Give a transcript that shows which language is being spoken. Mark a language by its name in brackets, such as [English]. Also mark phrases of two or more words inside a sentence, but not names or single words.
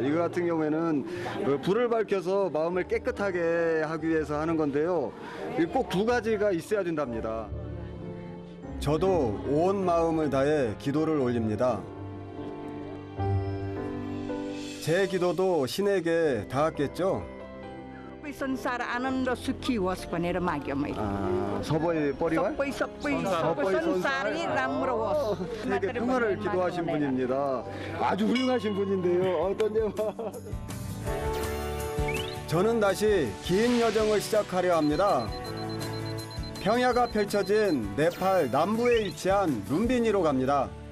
[Korean] 이거 같은 경우에는 불을 밝혀서 마음을 깨끗하게 하기 위해서 하는 건데요. 꼭 두 가지가 있어야 된답니다. 저도 온 마음을 다해 기도를 올립니다. 제 기도도 신에게 닿았겠죠? [Nepali] संसार आनन्द सुखी होस् भनेर माग्यो मैले 서버의 뻘이와 सबै संसारै राम्रो होस् [Korean] 신에게 평화를 기도하신 분입니다. 아주 훌륭하신 분인데요. 어떤요? 저는 다시 긴 여정을 시작하려 합니다. 평야가 펼쳐진 네팔 남부에 위치한 룸비니로 갑니다.